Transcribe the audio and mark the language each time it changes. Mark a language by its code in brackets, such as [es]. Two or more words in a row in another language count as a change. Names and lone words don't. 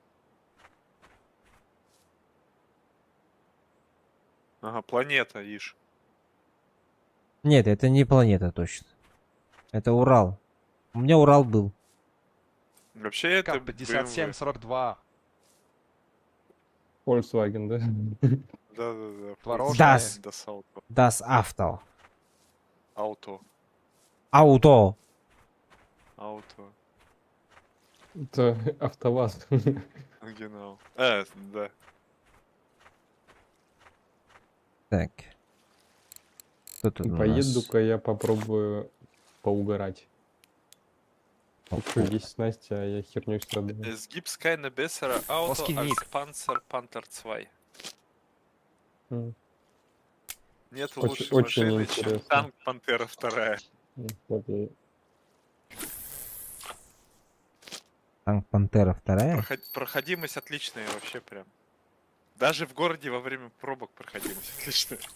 [ru] Ага, планета, ишь. Нет, это не планета точно. Это Урал. У меня Урал был. Вообще это Карп 57, 42. Volkswagen, да? Да. Творожная. [de] Das. Das Auto. Das Auto. Auto. Ауто. Auto. [ru] Это АвтоВАЗ. Genau. Да. Так. Что тут И у нас? поеду-ка я попробую поугарать. Есть снасти, а я херню страдаю. [de] Es gibt keine bessere Auto [ru] Плоский [de] als [ru] ник. [de] Panzer Panther 2. М, [ru] Нет Очень- лучшей очень машины, чем интересно. танк Пантера 2. вот я- Танк Пантера 2. Проходимость отличная вообще прям. Даже в городе во время пробок проходимость отличная.